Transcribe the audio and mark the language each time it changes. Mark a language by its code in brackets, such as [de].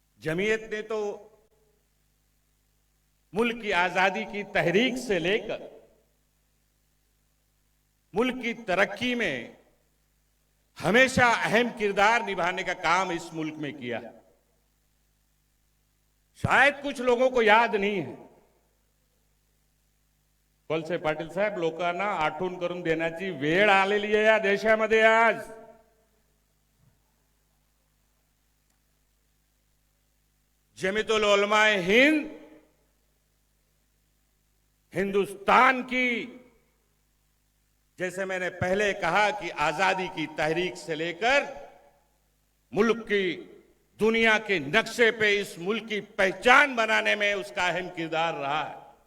[hi] जमीयत ने तो मुल्क की आजादी की तहरीक से लेकर मुल्क की तरक्की में हमेशा अहम किरदार निभाने का काम इस मुल्क में किया। शायद कुछ लोगों को याद नहीं है, [mr] वळसे पाटील साहेब, लोकांना आठवण करून देण्याची वेळ आलेली आहे या देशामध्ये आज। [hi] जमीयतुल उलमा हिंद हिंदुस्तान की, जैसे मैंने पहले कहा कि आजादी की तहरीक से लेकर मुल्क की दुनिया के नक्शे पे इस मुल्क की पहचान बनाने में उसका अहम किरदार रहा है।